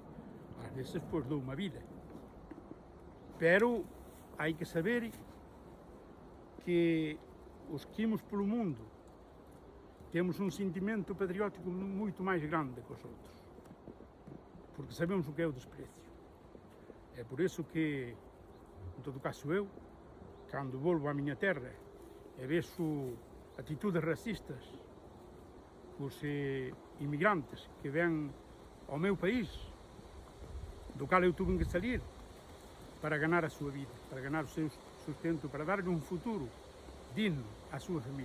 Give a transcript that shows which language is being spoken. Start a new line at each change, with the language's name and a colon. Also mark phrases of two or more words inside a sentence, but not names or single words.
Galician: Ás veces, pois, dou unha vida. Pero hai que saber que os que imos polo mundo temos un sentimento patriótico moito máis grande que os outros. porque sabemos o que é o desprezo.
Portuguese: É por isso que, em todo caso eu, quando volvo à minha terra e vejo atitudes racistas os imigrantes que vêm ao meu país, do qual eu tive que sair para ganhar a sua vida, para ganhar o seu sustento, para dar-lhe um futuro digno à sua família.